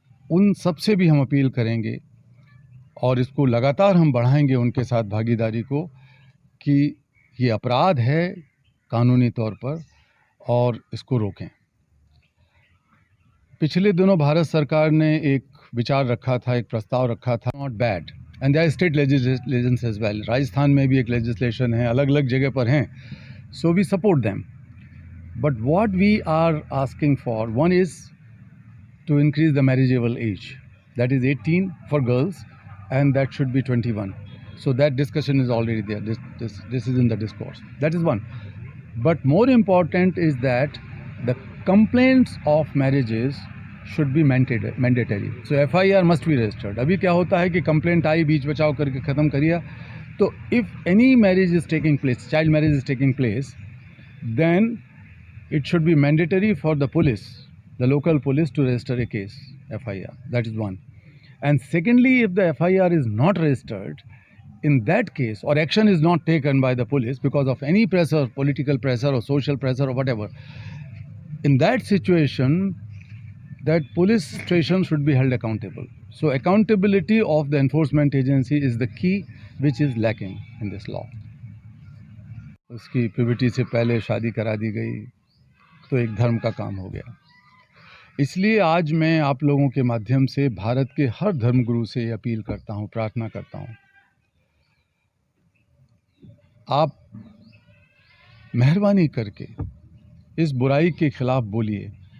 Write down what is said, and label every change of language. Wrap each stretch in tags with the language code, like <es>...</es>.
<hi>उन सब से भी हम अपील करेंगे और इसको लगातार हम बढ़ाएंगे उनके साथ भागीदारी को कि ये अपराध है कानूनी तौर पर और इसको रोकें। पिछले दिनों भारत सरकार ने एक विचार रखा था, एक प्रस्ताव रखा था,</hi> <en>Not bad, and there state legislations as well.</en> <hi>Rajasthan में भी एक लेजिस्लेशन है, अलग अलग जगह पर हैं,</hi> <en>So we support them. But what we are asking for, one is to increase the marriageable age, that is 18 for girls and that should be 21. So that discussion is already there, this is in the discourse, that is one. But more important is that the complaints of marriages should be mandatory. So FIR must be registered.</en> <hi>अभी क्या होता है कि complaint आई, बीच बचाव करके ख़त्म करिए,</hi> <en>तो if any marriage is taking place, child marriage is taking place, then it should be mandatory for the police, the local police, to register a case, FIR. That is one. And secondly, if the FIR is not registered, in that case, or action is not taken by the police because of any pressure, political pressure or social pressure or whatever, in that situation, that police station should be held accountable. So accountability of the enforcement agency is the key which is lacking in this law.</en> <hi>उसकी puberty से पहले शादी करा दी गई तो एक धर्म का काम हो गया। इसलिए आज मैं आप लोगों के माध्यम से भारत के हर धर्मगुरु से अपील करता हूँ, प्रार्थना करता हूँ, आप मेहरबानी करके इस बुराई के खिलाफ बोलिए।</hi>